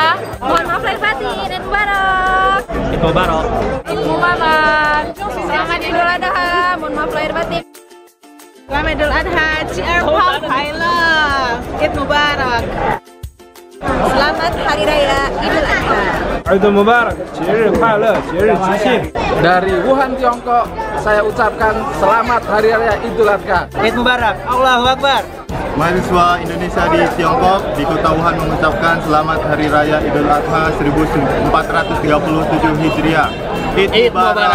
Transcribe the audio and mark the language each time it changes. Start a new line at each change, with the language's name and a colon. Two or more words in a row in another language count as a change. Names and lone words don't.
Indonesian: Mohon maaf lahir batin.
Arabic: عيد مبارك. عيد مبارك. عيد مبارك.
Indonesian: Selamat Idul Adha. Mohon maaf lahir batin. Selamat Idul Adha.
Arabic: Cier Pop Thailand. عيد مبارك.
Indonesian: Selamat Hari Raya Idul Adha.
Arabic: عيد مبارك,
Chinese: 节日快乐，节日吉庆。
Indonesian: Dari Wuhan, Tiongkok, saya ucapkan selamat Hari Raya Idul Adha.
Arabic: عيد مبارك. الله أكبر.
Indonesian: Mahasiswa Indonesia di Tiongkok, di kota Wuhan mengucapkan selamat Hari Raya Idul Adha 1437 Hijriah.